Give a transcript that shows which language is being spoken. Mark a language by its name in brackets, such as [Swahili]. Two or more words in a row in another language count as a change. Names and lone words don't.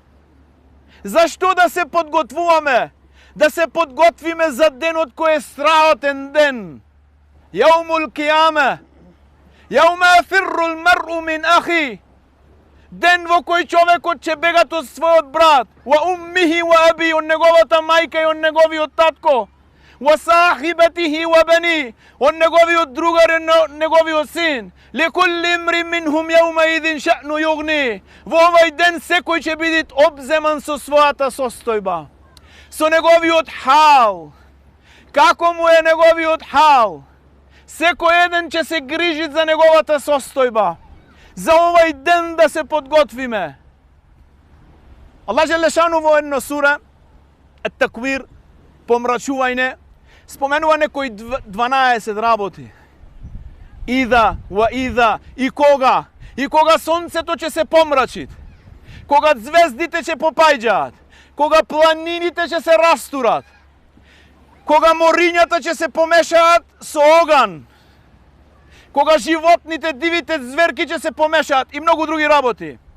[Macedonian] Зашто да се подготвуваме? Да се подготвиме за денот кој е страотен ден. [Arabic] يوم القيامة. يوم يفر المرء من أخيه. [Macedonian] Ден во кој човекот ќе бегат од својот брат. [Arabic] وأمه وأبيه, [Macedonian] од неговата мајка и од неговиот татко. [Arabic] وصاحبته وبنيه, [Macedonian] од неговиот другар и неговиот син. [Arabic] لكل امرئ منهم يومئذ شأن يغنيه. [Macedonian] Во овај ден секој ќе биде обземан со својата состојба, со неговиот хал. Како му е неговиот хал? Секој еден ќе се грижи за неговата состојба. За овај ден да се подготвиме. Аллах Джелешану во една сура, Ат-Таквир, помрачување, споменува некои 12 работи. [Arabic] إذا وإذا, [Macedonian] и кога сонцето ќе се помрачи, кога звездите ќе попајџаат, кога планините ќе се растурат, кога морињата ќе се помешаат со оган, кога животните, дивите зверки ќе се помешаат и многу други работи.